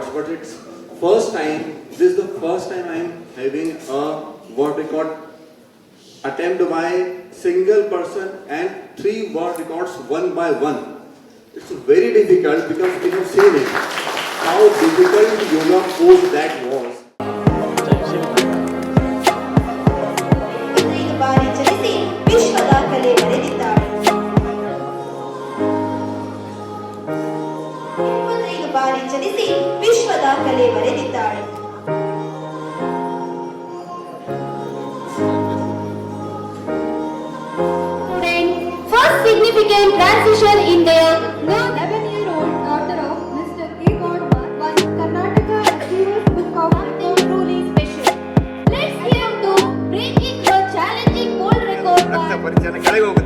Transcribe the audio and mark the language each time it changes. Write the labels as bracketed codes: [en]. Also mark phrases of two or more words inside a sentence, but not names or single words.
[en] But it's this is the first time I am having a world record attempt by single person and 3 world records one by one. It's very difficult because we have seen it, how difficult yoga pose that was. [kn] ವಿಶ್ವ ದಾಖಲೆ ಬರೆದಿದ್ದಾಳೆ. 25 ಬಾರಿ ಚಲಿಸಿ ವಿಶ್ವ ದಾಖಲೆ ಬರೆದಿದ್ದಾಳೆ. [en] First significant transition in their 11-year-old daughter of Mr. K. Godwin was Karnataka Achievers Book of Records. Truly special. Let's hear to breaking the challenging world record by [kn] ಪರಿಚಯ ಕೆಳಗೆ ಹೋಗುತ್ತೆ.